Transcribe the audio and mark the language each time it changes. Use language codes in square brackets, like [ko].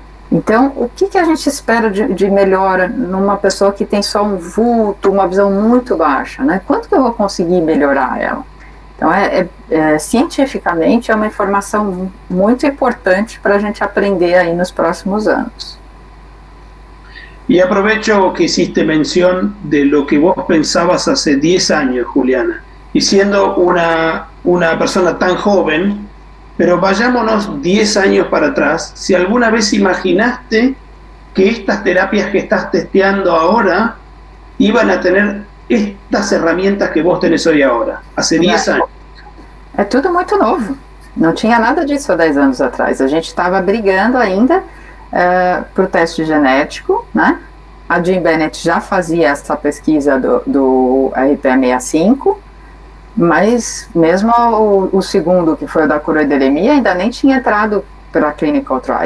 [pt] Então, o que a gente espera de melhora numa pessoa que tem só um vulto, uma visão muito baixa, né? Quanto que eu vou conseguir melhorar ela? Então, cientificamente, é uma informação muito importante para a gente aprender aí nos próximos anos. [es] Y aprovecho que hiciste mención de lo que vos pensabas hace 10 años, Juliana, y siendo una persona tan joven, pero vayámonos 10 años para atrás, si alguna vez imaginaste que estas terapias que estás testeando ahora iban a tener estas herramientas que vos tenés hoy ahora, hace 10 años. [pt] É tudo muito novo, não tinha nada disso há 10 anos atrás, a gente estava brigando ainda para o teste genético, né? A Jean Bennett já fazia essa pesquisa do RP65, mas mesmo o segundo, que foi o da coroideremia, ainda nem tinha entrado para a clinical trial.